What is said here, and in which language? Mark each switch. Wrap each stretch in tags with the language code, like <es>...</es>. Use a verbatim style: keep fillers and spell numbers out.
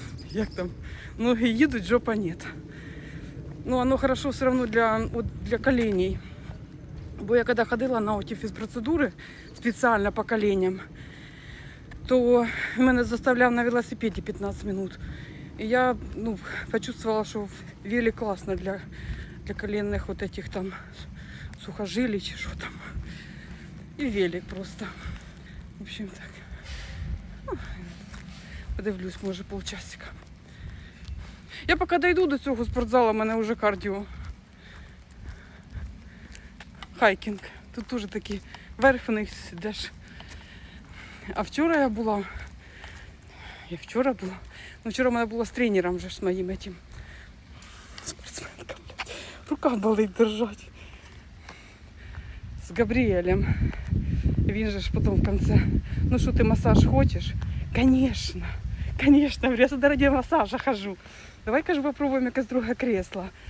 <uk>Як там?</uk> <ru>Ноги едут, жопа нет. Но оно хорошо все равно для, вот, для коленей.</ru> <uk>Бо я когда ходила на оті фізпроцедури спеціально по коленям, то мене заставляв на велосипеді пятнадцать минут. І я, ну, почувствовала, що велик класно для, для коленних вот этих там сухожилий, чи що там. І велик просто.</uk> <ru>В общем, так.</ru> <uk>Ну, подивлюсь, може, полчасика. Я поки дойду до цього спортзалу, в мене вже кардіо. Хайкінг. Тут теж такий верх вниз йдеш. А вчора я була. Я вчора була. Ну, вчора в мене була з тренером вже, з моїм этим. Спортсменка, блядь. Рука болить держать. З Габріелем. Він же ж потім в кінці. Ну що ти масаж хочеш? Конечно.</uk> <ru>Конечно, я сюди ради масажа хожу.</ru> <uk>Давай-ка ж попробуємо якесь друге кресло.</uk>